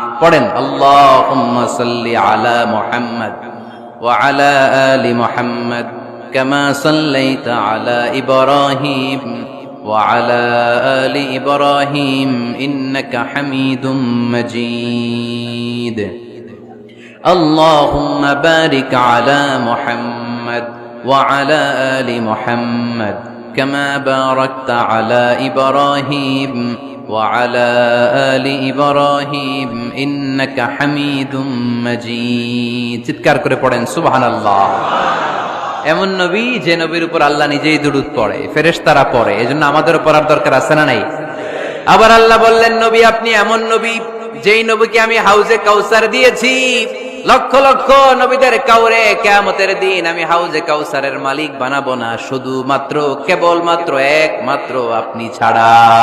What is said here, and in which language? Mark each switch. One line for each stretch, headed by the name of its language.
Bangla: পড়েন,
Arabic: আল্লাহুম্মা সাল্লি আলা মুহাম্মাদ ওয়া আলা আলি মুহাম্মাদ কামা সাল্লাইতা আলা ইব্রাহিম ওয়া আলা আলি ইব্রাহিম ইন্নাকা হামিদুম মাজিদ। اللهم بارك على محمد وعلى آل محمد كما باركت على إبراهيم وعلى آل إبراهيم إنك حميد مجيد।
Bangla: চিৎকার করে পড়েন সুবহানাল্লাহ। এমন নবী যে নবীর উপর আল্লাহ নিজেই দুরূদ পড়ে, ফেরেশতারা পড়ে, এজন্য আমাদের পড়ার দরকার আছে না নাই? আবার আল্লাহ বললেন, নবী আপনি এমন নবী যেই নবীকে আমি হাউজে কাউসার দিয়েছি, লক্ষ লক্ষ নবীদের কাউরে কিয়ামতের দিন আমি হাউজে কাউসারের মালিক বানাবো না, শুধুমাত্র কেবলমাত্র একমাত্র আপনি ছাড়া।